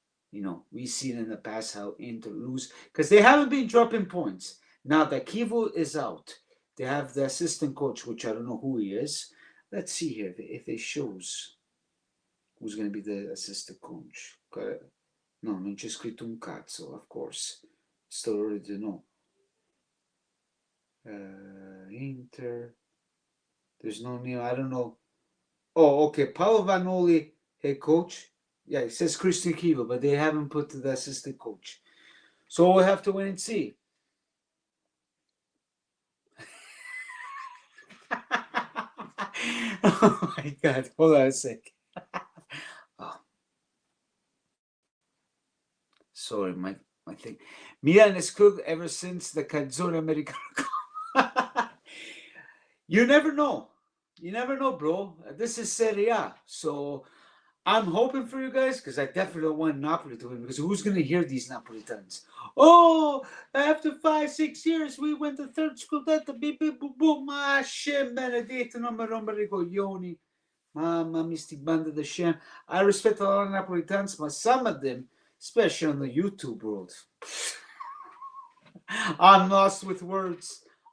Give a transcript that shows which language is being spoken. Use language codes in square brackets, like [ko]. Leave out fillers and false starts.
[en] You know, we've seen in the past how Inter lose, because they haven't been dropping points. Now that Kivu is out, they have the assistant coach, which I don't know who he is. Let's see here if it shows who's going to be the assistant coach. [it] No, non c'è scritto un cazzo, [en] of course. Still early to know. Inter. There's no name. I don't know. Oh, okay. Paolo Vanoli, head coach. Yeah, it says Christian Kiva, but they haven't put the assistant coach. So we'll have to wait and see. Oh my God. Hold on a sec. Oh. Sorry, my thing. Milan is cooked ever since the Canzone Americano. You never know. You never know, bro. This is Serie A. So I'm hoping for you guys, because I definitely don't want Napoli to win, because who's going to hear these Napolitans? Oh, after 5-6 years, we went the third scudetto. Beep, beep, boom, boom. [it] Ma scem benedetto, non mi rompere i coglioni. Mamma mia, sti banda da scem. [en] I respect a lot of Napolitans, but some of them, especially on the YouTube world, I'm lost with words.